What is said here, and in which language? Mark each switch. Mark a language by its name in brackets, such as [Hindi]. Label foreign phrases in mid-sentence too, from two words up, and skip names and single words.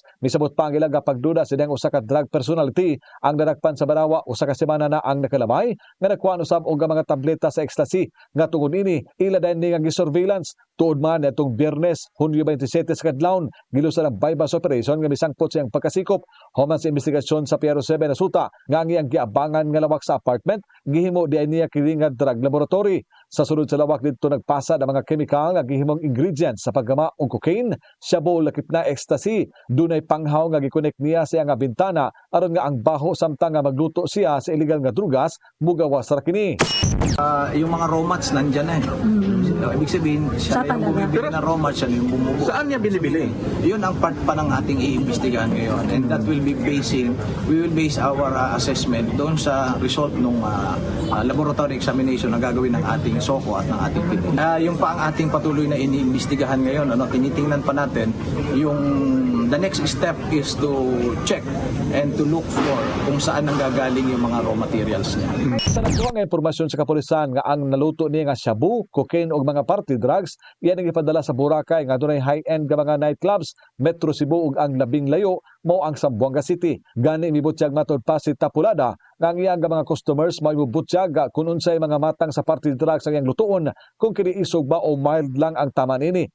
[Cebuano] Misabot pa ang ilang pagduda sa diyang usa ka [English] drug personality [Cebuano] ang nadakpan sa Barawa usa ka semana na ang nakalamay nga nakuha usab og mga tableta sa ecstasy nga tungod ini ila din nga gi-surveillance tuod man atong Biyernes Hunyo 27 sa kadlawon gilusan ang [English] buy-bust operation [Cebuano] nga misangpot siyang pagkasikop human sa investigasyon sa PRO 7 nasuta nga ang iyang giabangan nga lawak sa apartment gihimo di niya kini nga [English] drug laboratory. [Cebuano] Sa sunod sa lawak dito nagpasa ang mga chemical nga gihimong ingredients sa paggama og cocaine, shabu lakip na ecstasy. Dunay panghaw nga gi-connect niya sa nga bintana aron nga ang baho samtang nga magluto siya sa illegal nga drugas mugawas ra kini. [Filipino] Yung mga [English] raw mats [Filipino] nandiyan na ibig sabihin siya yung bumibili na [English] raw mats, [Filipino] siya yung bumubuo. Saan niya binibili? Yun ang part pa ng ating iimbestigahan ngayon [English] and that will be we will base our assessment [Filipino] doon sa result ng [English] laboratory examination [Filipino] na gagawin ng ating SOCO at ng ating PIDE. Yung pa ang ating patuloy na iniimbestigahan ngayon, tinitingnan pa natin yung [English] the next step is to check and to look for [Filipino] kung saan nanggagaling yung mga [English] raw materials [Filipino] niya. [Cebuano] Sa nakuha nga impormasyon sa kapulisan nga ang naluto niya nga shabu, cocaine o mga [English] party drugs, [Cebuano] yan ang ipadala sa Boracay nga dunay high-end nga mga nightclubs, Metro Cebu ug ang labing layo mao ang Zamboanga City. Gani mibutyag matod pa si Tapulada nga ang iyang mga customers mao mibutyag kung unsay mga matang sa [English] party drugs [Cebuano] ang iyang lutuon kung kini isog ba o mild lang ang tama nini.